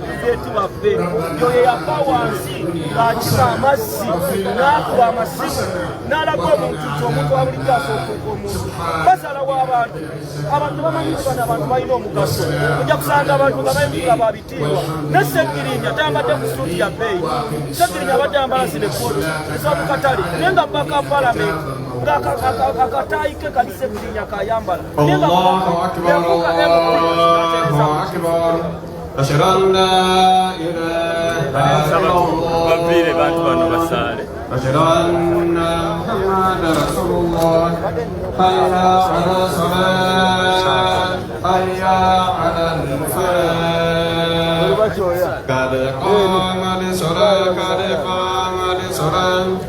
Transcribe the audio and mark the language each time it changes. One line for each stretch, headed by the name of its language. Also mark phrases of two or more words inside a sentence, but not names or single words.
Ganda: Puleti waffe yoyo yava wansi ng'akima amazzi n'akuba amasimu n'alaga omuntu nti omuntu wabulijjo asooka omuntu basalawo abantu bamanyi bana abantu balina omugaso ojja kusanga abantu nga bayingira babitiibwa ne Ssegirinnya tayambadde ku suuti ya bbeeyi Ssegirinnya abadde ayambala sinekooti ez'omukatale naye nga bbaka palamenti ng'akataayi ke kali Ssegirinnya kayambala
Arabic: أشهد أن لا إله إلا الله أشهد أن محمدا رسول الله حي على الصلاة حي على الفلاح قد قامت الصلاة قد قامت الصلاة